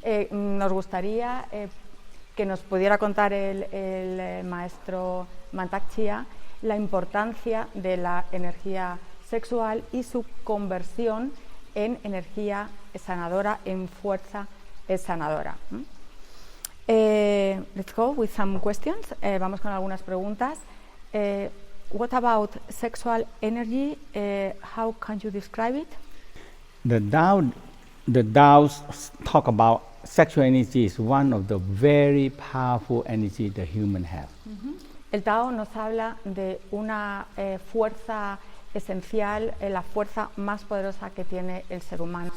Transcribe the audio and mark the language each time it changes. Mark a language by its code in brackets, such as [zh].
[es] Nos gustaría que nos pudiera contar el maestro Mantak Chia la importancia de la energía sexual y su conversión en energía sanadora, en fuerza sanadora. [en] Let's go with some questions. [es] Vamos con algunas preguntas. [en] What about sexual energy? How can you describe it? The Tao's talk about sexual energy is one of the very powerful energy the human have. [es] El Tao nos habla de una fuerza esencial, la fuerza más poderosa que tiene el ser humano.